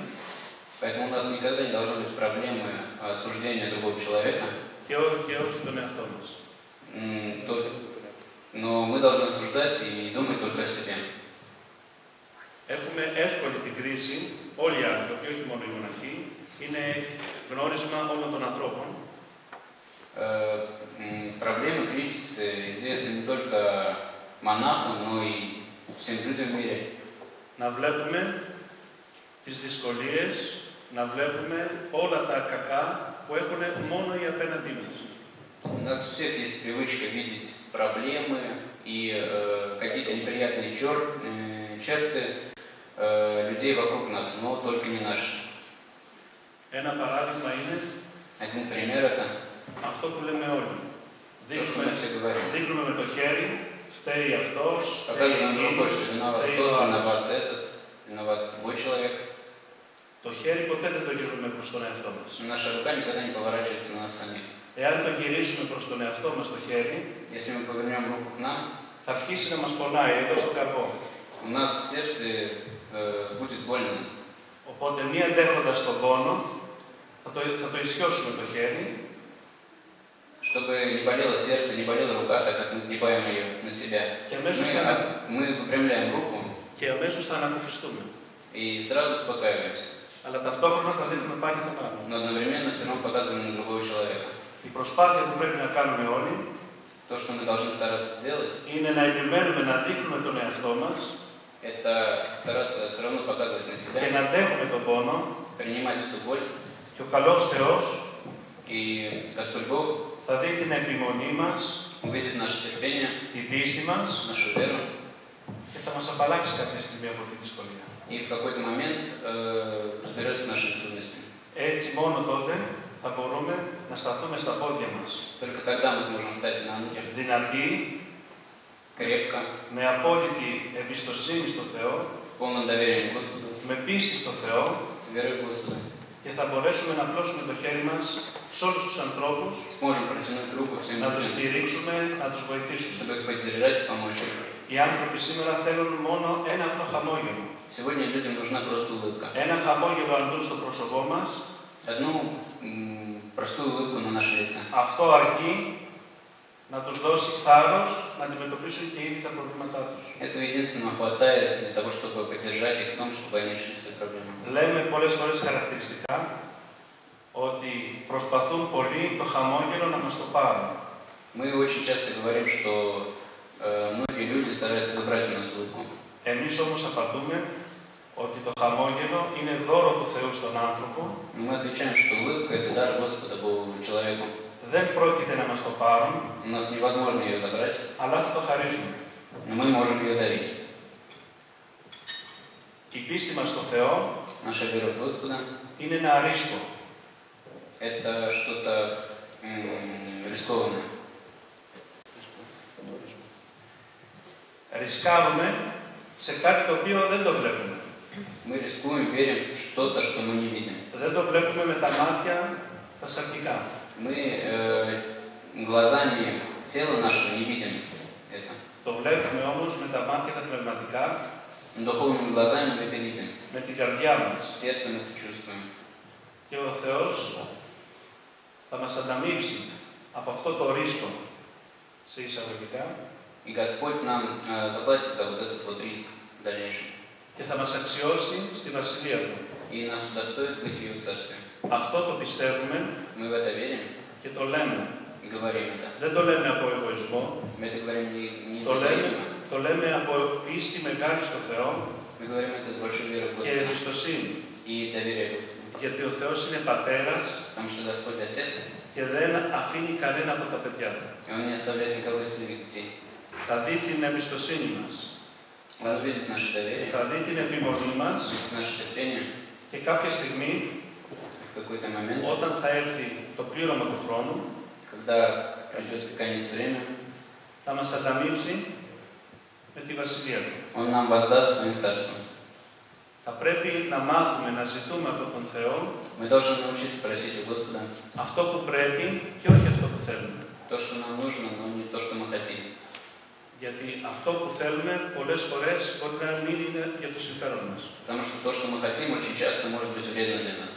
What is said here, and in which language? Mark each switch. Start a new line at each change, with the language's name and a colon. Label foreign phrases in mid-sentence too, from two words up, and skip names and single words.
Russian: Поэтому у нас никогда не должно быть проблемы осуждения другого человека,
Greek: και όχι τον εαυτό μας.
Russian: Но мы должны осуждать и думать только о себе.
Greek: Έχουμε εύκολη την κρίση, όλοι οι άνθρωποι, όχι μόνο οι μοναχοί, είναι γνώρισμα όλων των ανθρώπων.
Russian: Проблемы, кризисы известны не только монахам, но и всем людям в мире.
Greek: Να βλέπουμε τις дисколίες, να βλέπουμε όλα τα κακά που έχουν μόνο οι απέναντί μας.
Russian: У нас у всех есть привычка видеть проблемы и какие-то неприятные черты людей вокруг нас, но только не наши.
Greek: Ένα παράδειγμα είναι
Russian: Один пример это
Greek: αυτό που λέμε όλοι.
Russian: то, что мы все говорим.
Greek: Δείχνουμε με το χέρι, φταίει αυτός, φταίει
Russian: Показываем рукой,
Greek: εκείνος,
Russian: что виноват
Greek: φταίει
Russian: тот,
Greek: ο άλλος.
Russian: виноват этот, виноват другой человек.
Greek: Το χέρι ποτέ δεν το γυρνούμε προς τον εαυτό μας.
Russian: Наша рука никогда не поворачивается на нас самих.
Greek: Εάν το γυρίσουμε προς τον εαυτό μας το χέρι,
Russian: Если мы повернем руку к нам,
Greek: θα αρχίσει να μας πονάει εδώ στο καρπό.
Russian: у нас в сердце будет больно.
Greek: Οπότε μη αντέχοντας τον πόνο, θα το ισιώσουμε το χέρι
Russian: Чтобы не болело сердце, не болела рука, так как мы сгибаем ее на себя.
Greek: και αμέσως
Russian: Мы выпрямляем руку
Greek: θα ανακουφιστούμε.
Russian: и сразу успокаиваемся.
Greek: Αλλά ταυτόχρονα θα δείχνουμε πάλι τον άλλο.
Russian: Но одновременно все равно показываем на другого человека.
Greek: Η προσπάθεια που πρέπει να κάνουμε όλοι
Russian: То, что мы должны стараться сделать,
Greek: είναι να επιμένουμε να δείχνουμε τον εαυτό μας
Russian: это стараться все равно показывать на
Greek: και
Russian: себя,
Greek: να αντέχουμε τον πόνο
Russian: принимать эту боль.
Greek: και ο καλός Θεός
Russian: И Господь Бог
Greek: θα δει την επιμονή μας,
Russian: увидит наше терпение,
Greek: την πίστη μας
Russian: нашу веру,
Greek: και θα μας απαλλάξει κάποια στιγμή από τη δυσκολία.
Russian: и в какой-то момент разберется с нашими трудностями.
Greek: Έτσι μόνο τότε θα μπορούμε να σταθούμε στα πόδια μας.
Russian: Только тогда мы сможем встать на ноги
Greek: Δυνατοί,
Russian: крепко,
Greek: με απόλυτη εμπιστοσύνη στο Θεό,
Russian: в полном доверии к Господу,
Greek: με πίστη στο Θεό
Russian: с верой в Господа.
Greek: και θα μπορέσουμε να πλώσουμε το χέρι μας σε όλους τους ανθρώπους,
Russian: Сможем протянуть руку всем
Greek: να τους
Russian: людям,
Greek: στηρίξουμε, να τους βοηθήσουμε.
Russian: чтобы их поддержать и помочь им.
Greek: Οι άνθρωποι σήμερα θέλουν μόνο ένα απλό χαμόγελο.
Russian: Сегодня людям нужна просто улыбка.
Greek: Ένα χαμόγελο αν δουν στο πρόσωπό μας,
Russian: Одну простую улыбку на нашем лице.
Greek: αυτό αρκεί να τους δώσει θάρρος να αντιμετωπίσουν και ήδη τα προβλήματά τους.
Russian: Этого единственного хватает для того, чтобы поддержать их в том, чтобы они решили свои проблемы.
Greek: Λέμε πολλές φορές χαρακτηριστικά ότι προσπαθούν πολύ το χαμόγελο να μας το πάρουν.
Russian: Мы очень часто говорим, что многие люди стараются забрать у нас улыбку.
Greek: Εμείς όμως απαντούμε ότι το χαμόγελο είναι δώρο του Θεού στον άνθρωπο,
Russian: Но мы отвечаем, что улыбка – это дар Господа Богу человеку.
Greek: δεν πρόκειται να μας το πάρουν,
Russian: У нас невозможно ее забрать,
Greek: αλλά θα το χαρίσουμε.
Russian: но мы можем ее дарить.
Greek: Η πίστη μας στο Θεό
Russian: Наша вера в Господа
Greek: είναι ένα ρίσκο. –
Russian: это что-то рискованное.
Greek: Ρισκάρουμε σε κάτι το οποίο δεν το βλέπουμε.
Russian: Мы рискуем, верим в что-то, что мы не видим.
Greek: Δεν το βλέπουμε με τα μάτια τα σαρκικά.
Russian: Мы глазами тела нашего не видим это.
Greek: Το βλέπουμε όμως με τα μάτια τα πνευματικά,
Russian: Духовными глазами мы это видим.
Greek: με την καρδιά μας.
Russian: Сердцем это чувствуем.
Greek: Και ο Θεός θα μας ανταμείψει από αυτό το ρίσκο, σε εισαγωγικά,
Russian: И Господь нам заплатит за вот этот вот риск в дальнейшем.
Greek: και θα μας αξιώσει στη Βασιλεία Του.
Russian: И нас удостоит быть в Его Царстве.
Greek: Αυτό το πιστεύουμε
Russian: Мы в это верим
Greek: και το λέμε.
Russian: и говорим это.
Greek: Δεν το λέμε από εγωισμό,
Russian: Мы это говорим не
Greek: το
Russian: из
Greek: λέμε,
Russian: эгоизма.
Greek: το λέμε από πίστη μεγάλη στο Θεό
Russian: Мы говорим это с большой верой в
Greek: και
Russian: Господа
Greek: εμπιστοσύνη.
Russian: и доверие Господу.
Greek: Γιατί ο Θεός είναι Πατέρας
Russian: Потому что Господь Отец,
Greek: και δεν αφήνει κανένα από τα παιδιά Του.
Russian: и Он не оставляет никого из своих детей.
Greek: Θα δει την εμπιστοσύνη μας,
Russian: Он увидит наше доверие,
Greek: θα δει την επιμονή μας
Russian: наше терпение.
Greek: και κάποια στιγμή,
Russian: В какой-то момент,
Greek: όταν θα έρθει το πλήρωμα του χρόνου,
Russian: когда придет конец времени,
Greek: θα μας ανταμείψει με τη Βασιλεία Του.
Russian: Он нам воздаст своим царством.
Greek: Θα πρέπει να μάθουμε να ζητούμε από τον Θεό
Russian: Мы должны научиться просить у Господа
Greek: αυτό που πρέπει και όχι αυτό που θέλουμε.
Russian: то, что нам нужно, но не то, что мы хотим.
Greek: Γιατί αυτό που θέλουμε πολλές φορές μπορεί να μην είναι για το συμφέρον μας.
Russian: Потому что то, что мы хотим, очень часто может быть вредно для нас.